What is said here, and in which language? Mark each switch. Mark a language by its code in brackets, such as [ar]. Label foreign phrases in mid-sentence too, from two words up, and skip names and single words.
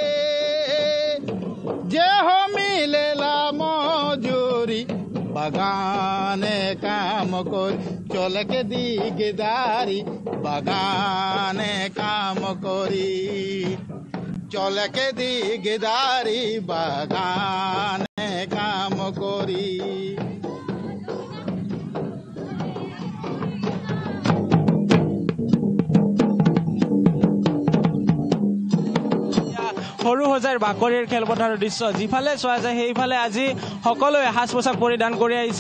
[sck] যে মিলেলা মজুরি বাগানে কাম করি, চলকে দিগদারি বাগানে কাম করি, চলকে দিগদারি বাগানে কাম করি। [as] সৰুসজাইৰ বাকৰিৰ খেলপথাৰৰ দৃশ্য যিফালে চোৱা যায় সেইফালে আজি সকলোৱে সাজ পোছাক পৰিধান কৰি আহিছে।